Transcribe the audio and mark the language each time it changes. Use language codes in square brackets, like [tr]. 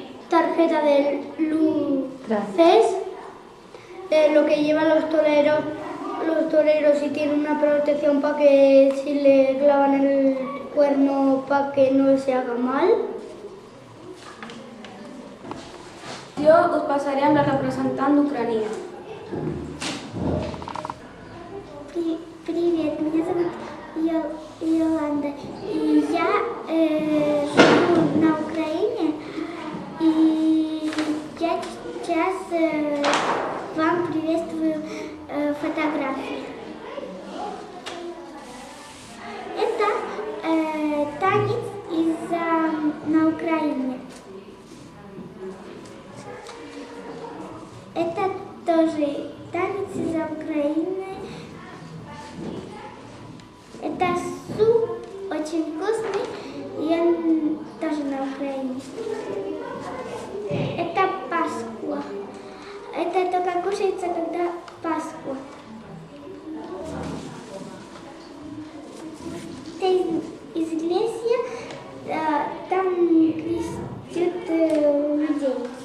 [es] Tarjeta de luces, lo que llevan los toreros y tienen una protección para que si le clavan el cuerno para que no se haga mal. [ca] Jo us passaré amb la representant d'Ucrania. [ru] Привет, меня зовут Йоланда, и я живу на Украине, и я сейчас вам приветствую фотографии. Это танец на Украине. Это тоже танец из Украины. Это суп очень вкусный, и он тоже на Украине. Это Пасха. Это только кушается, когда Пасха. Это iglesia, там крестят людей.